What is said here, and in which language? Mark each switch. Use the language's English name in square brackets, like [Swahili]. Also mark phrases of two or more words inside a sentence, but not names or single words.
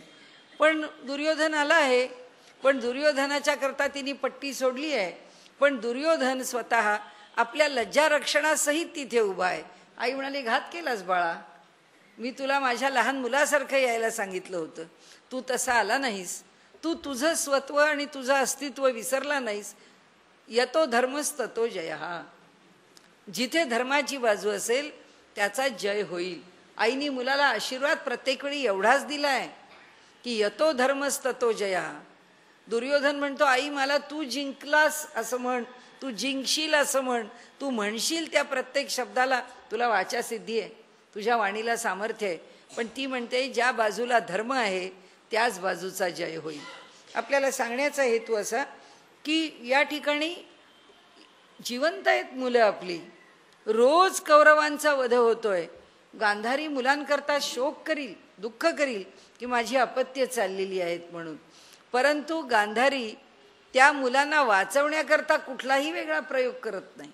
[Marathi] पण दुर्योधन आला आहे, पण दुर्योधनाच्या करता तिने पट्टी सोडली आहे, पण दुर्योधन स्वतः आपल्या लज्जारक्षणासहित तिथे उभा आहे. आई म्हणाली घात केलास बाळा, मी तुला माझ्या लहान मुलासारखं यायला सांगितलं होतं, तू तसा आला नाहीस, तू तुझं स्वत्व आणि तुझं अस्तित्व विसरला नाहीस. [Sanskrit] यतो धर्मस्ततो जयः. [Marathi] जिथे धर्माची बाजू असेल त्याचा जय होईल. आईनी मुलाला आशीर्वाद प्रत्येक वेळी एवढाच दिलाय की [Sanskrit] यतो धर्मस्ततो जयः. [Marathi] दुर्योधन म्हणतो आई मला तू जिंकलास असं म्हण, तू जिंकशील असं म्हण, तू म्हणशील त्या प्रत्येक शब्दाला तुला वाचा सिद्धी आहे, तुझ्या वाणीला सामर्थ्य आहे, पण ती म्हणते ज्या बाजूला धर्म आहे त्याच बाजूचा जय होईल. आपल्याला सांगण्याचा हेतू असा की या ठिकाणी जिवंत आहेत मुलं आपली, रोज कौरवांचा वध होतोय, गांधारी मुलांकरता शोक करील, दुःख करील की माझी अपत्य चाललेली आहेत म्हणून, परंतु गांधारी त्या मुलांना वाचवण्याकरता कुठलाही वेगळा प्रयोग करत नाही.